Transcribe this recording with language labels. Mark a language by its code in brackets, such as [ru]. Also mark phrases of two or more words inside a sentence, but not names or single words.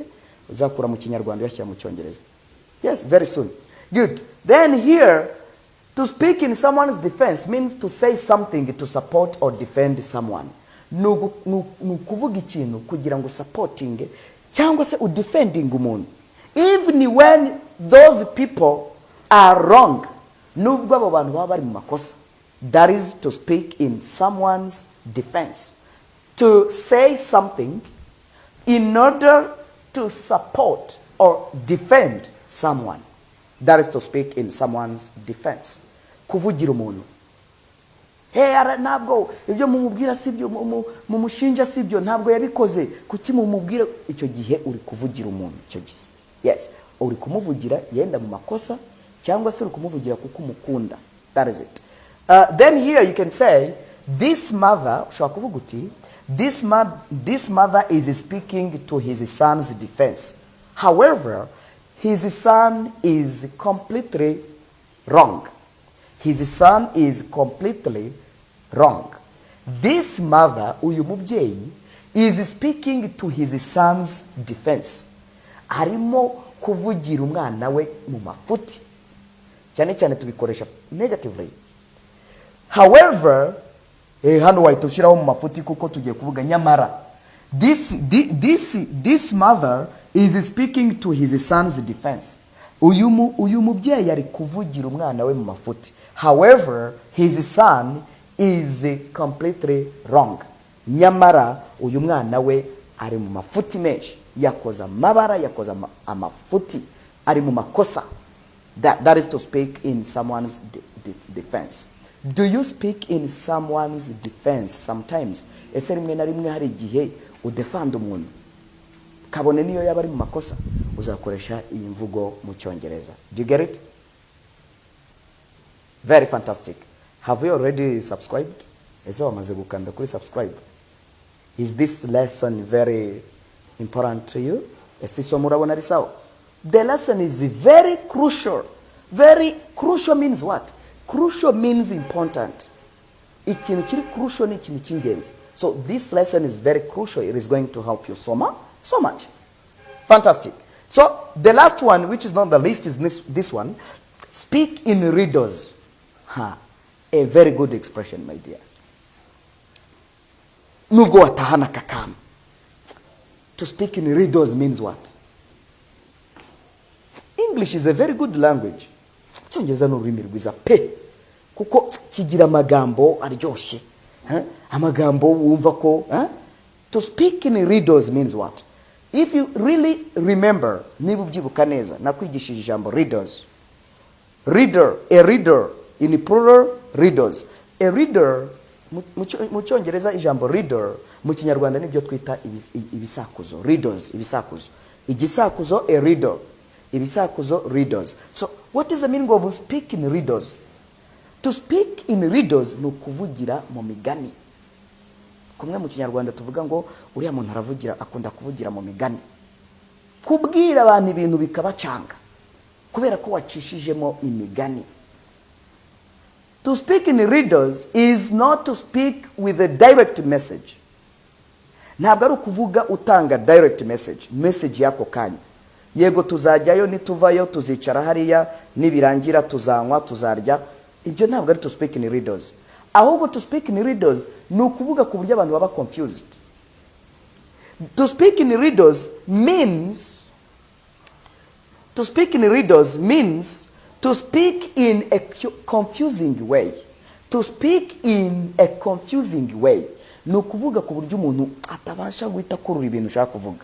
[rw] Uzakura mu kinyarwanda yashyira mu cyongereza. [en] Yes, very soon. Good. Then here, to speak in someone's defense means to say something to support or defend someone. [rw] Nukuvuga ikintu kugira ngo supporting cyangwa se udefending umuntu. [en] Even when those people are wrong, [rw] nubwo abo bantu baba bari mu makosa. [en] That is to speak in someone's defense. To say something in order to support or defend someone. That is to speak in someone's defense. [rw] Kuvugira umuntu. Ntabwo ibyo mumubwira sibyo, mumushinja sibyo, ntabwo yabikoze. Kuki mumubwira? Icyo gihe uri kuvugira umuntu icyo gihe. Yes, uri kumuvugira yenda mu makosa cyangwa se uri kumuvugira kuko umukunda. [en] That is it. Then here you can say this mother, [rw] ushobora kuvuga uti [en] this mother is speaking to his son's defense. However, his son is completely wrong. His son is completely wrong. This mother, [rw] uyu mubyeyi, [en] is speaking to his son's defense. [rw] Arimo kuvugira umwana we mu mafuti. Cyane cyane tubikoresha negatively. However, hano wahita mu mafuti kuko tugiye kuvuga nyamara. [en] This mother is speaking to his son's defense. [rw] Uyu mubyeyi ari kuvugira umwana we mu mafuti. [en] However, his son is completely wrong. [rw] Nyamara uyu mwana we ari mu mafuti menshi. Yakoza amabara, yakoza amafuti, ari mu makosa. [en] That is to speak in someone's defense. Do you speak in someone's defense sometimes? [rw] Ese rimwe na rimwe hari igihe udefend umuntu kabone niyo yaba ari mu makosa, uzakoresha iyi mvugo mu cyongereza. [en] Do you get it? Very fantastic. Have you already subscribed? [rw] Ese wamaze gukanda kuri subscribe? [en] Is this lesson very important to you? [rw] Ese isomo urabona ari sawa? [en] The lesson is very crucial. Very crucial means what? Crucial means important. [rw] Ikintu kiri crucial ni ikintu cy'ingenzi. [en] So this lesson is very crucial. It is going to help you so much. Fantastic. So the last one, which is not the least, is this one. Speak in riddles. A very good expression, my dear. [rw] Nubwo watahana kakama. [en] To speak in riddles means what? English is a very good language. [rw] Cyongereza n'ururimi rwiza pe. Kuko kigira amagambo aryoshye. Amagambo wumva ko, [en] to speak in riddles means what? If you really remember, [rw] niba ubyibuka neza, nakwigishije ijambo riddles. [en] A reader, in plural, riddles. A reader, [rw] mu cyongereza ijambo reader, mu kinyarwanda nibyo twita ibisakuzo. Riddles, ibisakuzo. Igisakuzo, [en] a reader. Ibisakuzo, riddles. So, what is the meaning of speak in riddles? To speak in riddles [rw] ni ukuvugira mu migani. Kumwe mu kinyarwanda tuvuga ngo uriya muntu aravugira, akunda kuvugira mu migani. Kubwira abantu ibintu bikabacanga kubera ko wacishijemo imigani. [en] To speak in riddles is not to speak with a direct message. [rw] Ntabwo ari ukuvuga utanga [en] direct message [rw] yako kanya. Yego tuzajyayo, nituvayo tuzicara hariya, nibirangira tuzanywa, tuzarya. Ibyo ntabwo ari [en] to speak in riddles. [rw] Ahubwo [en] to speak in riddles [rw] ni ukuvuga ku buryo abantu baba confused. [en] To speak in riddles means to speak in a confusing way. To speak in a confusing way. [rw] Ni ukuvuga ku buryo umuntu atabasha guhita kurura ibintu ushaka kuvuga.